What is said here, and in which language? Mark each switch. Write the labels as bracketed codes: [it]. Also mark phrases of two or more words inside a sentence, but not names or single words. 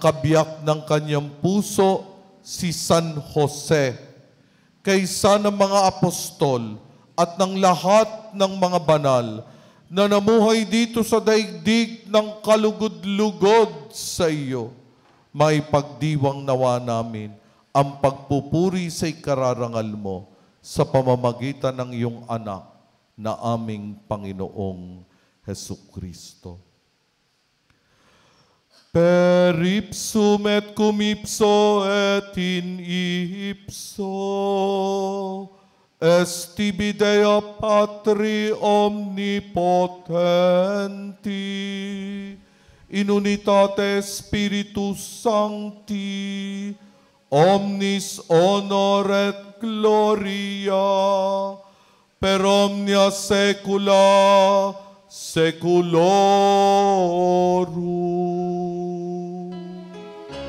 [tl] kabiyak ng kanyang puso, si San Jose, kaysa ng mga apostol at ng lahat ng mga banal na namuhay dito sa daigdig ng kalugod-lugod sa iyo, maipagdiwang nawa namin ang pagpupuri sa ikararangal mo sa pamamagitan ng iyong anak na aming Panginoong Hesukristo. [la] Per ipsum et cum ipso et in ipso estibi Dea Patri omnipotenti in unitate Spiritus Sancti omnis honor et gloria per omnia saecula saeculorum.